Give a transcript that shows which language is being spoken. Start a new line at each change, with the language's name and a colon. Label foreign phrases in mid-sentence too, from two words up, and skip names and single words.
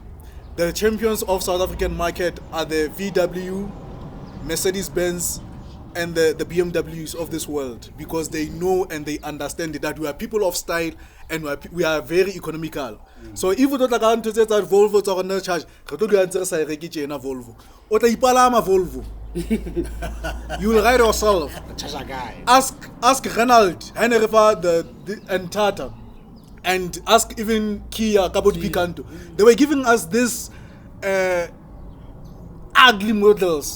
English: The champions of South African market are the VW, Mercedes-Benz, and the BMWs of this world, because they know and they understand that we are people of style and we are very economical. So if you don't want to say that Volvo is on the charge, Volvo.
Southern Sotho: O tla ipalama
English: Volvo. You will ride yourself. Ask Ronald, Henrifa, and Tata. And ask even Kia, Kabut Picanto. They were giving us this ugly models.